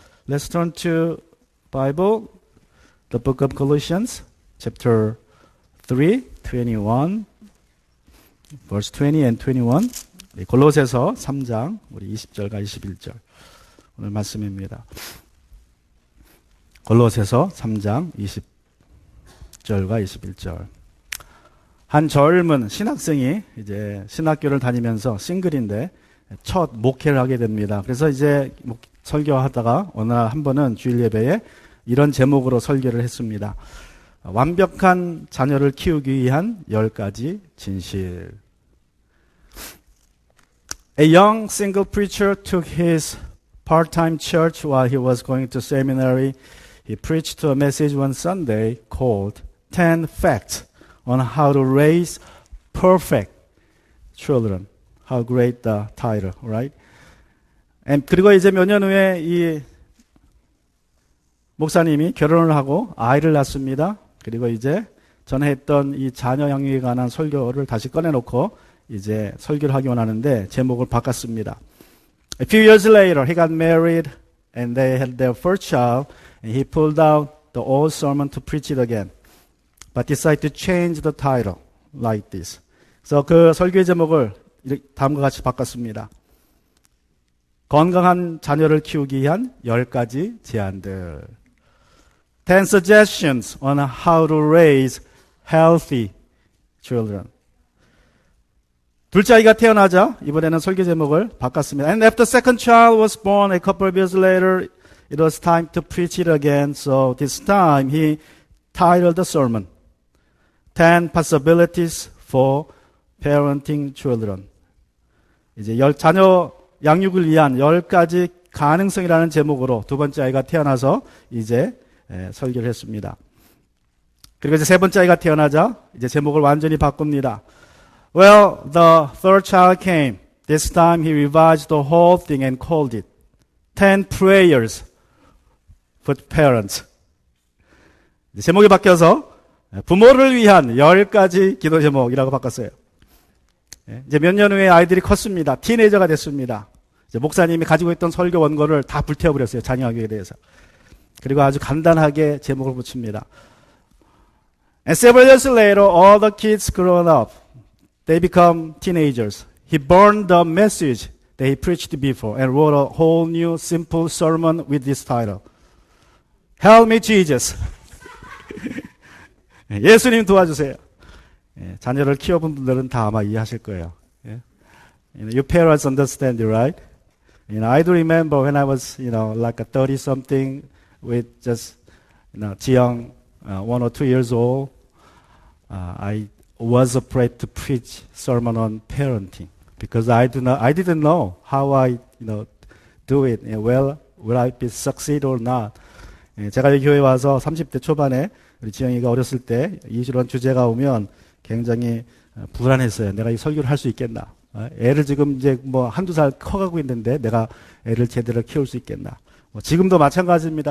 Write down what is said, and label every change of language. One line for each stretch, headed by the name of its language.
English: Let's turn to Bible, the book of Colossians, chapter 3, 21, verse 20 and 21.
Korean: 골로새서 3장 우리 20절과 21절 오늘 말씀입니다. 골로새서 3장 20절과 21절. 한 젊은 신학생이 이제 신학교를 다니면서 싱글인데 첫 목회를 하게 됩니다. 그래서 이제 설교하다가 어느 날 한 번은 주일 예배에 이런 제목으로 설교를 했습니다. 완벽한 자녀를 키우기 위한 10가지 진실.
English: A young single preacher took his part-time church while he was going to seminary. He preached a message one Sunday called 10 Facts on how to raise perfect children. How great the title, right?
Korean: 그리고 이제 몇 년 후에 이 목사님이 결혼을 하고 아이를 낳습니다. 그리고 이제 전에 했던 이 자녀 양육에 관한 설교를 다시 꺼내놓고 이제 설교를 하기 원하는데 제목을 바꿨습니다.
English: A few years later, he got married and they had their first child and he pulled out the old sermon to preach it again. But decided to change the title like this.
Korean: 그래서 그 설교의 제목을 다음과 같이 바꿨습니다. 건강한 자녀를 키우기 위한 10가지 제안들.
English: 10 suggestions on how to raise healthy children.
Korean: 둘째 아이가 태어나자 이번에는 설교 제목을 바꿨습니다.
English: And after the second child was born a couple of years later, it was time to preach it again. So this time he titled the sermon, 10 possibilities for parenting children.
Korean: 이제 자녀 양육을 위한 10가지 가능성이라는 제목으로 두 번째 아이가 태어나서 이제 설교를 했습니다. 그리고 이제 세 번째 아이가 태어나자 이제 제목을 완전히 바꿉니다.
English: Well, the third child came. This time he revised the whole thing and called it 10 prayers for parents.
Korean: 제목이 바뀌어서 부모를 위한 10가지 기도 제목이라고 바꿨어요. 이제 몇 년 후에 아이들이 컸습니다. 티네이저가 됐습니다. 이제 목사님이 가지고 있던 설교 원고를 다 불태워버렸어요. 자녀교육에 대해서. 그리고 아주 간단하게 제목을 붙입니다.
English: And several years later, all the kids grown up. They become teenagers. He burned the message that he preached before and wrote a whole new simple sermon with this title. Help me, Jesus.
Korean: 예수님 도와주세요. 자녀를 키워본 분들은 다 아마 이해하실 거예요.
English: You parents understand it, right? I do remember when I was, like a 30-something with just, young, 1 or 2 years old. I was afraid to preach sermon on parenting because I didn't know how I, do it. Well, will I be succeed or not?
Korean: 제가 이 교회에 와서 30대 초반에 우리 지영이가 어렸을 때 이런 주제가 오면 굉장히 불안했어요. 내가 이 설교를 할 수 있겠나? 애를 지금 이제 한두 살 커가고 있는데 내가 애를 제대로 키울 수 있겠나? 지금도 마찬가지입니다.